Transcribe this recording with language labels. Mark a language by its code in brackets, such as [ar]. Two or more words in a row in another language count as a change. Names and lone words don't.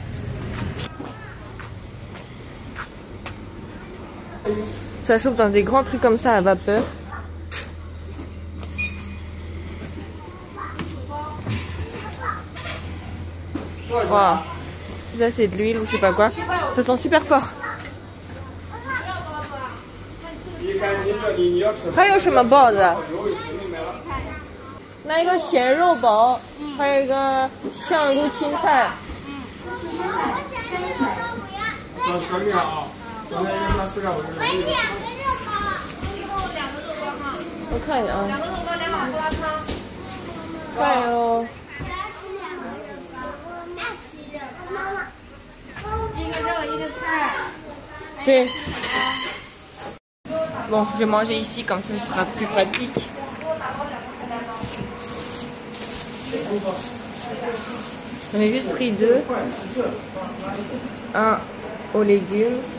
[fr] Ça chauffe dans des grands trucs comme ça à vapeur. Wow. Là c'est de l'huile ou je sais pas quoi. Ça sent super fort. [zh] 还有什么包子？那一个咸肉包，还有一个香菇青菜。我看一下啊。2个肉包，2碗胡辣汤。快哦。一个肉，一个菜。 [fr] 对。Bon, je vais manger ici, comme ça ce sera plus pratique. J'en ai juste pris 2. Un aux légumes.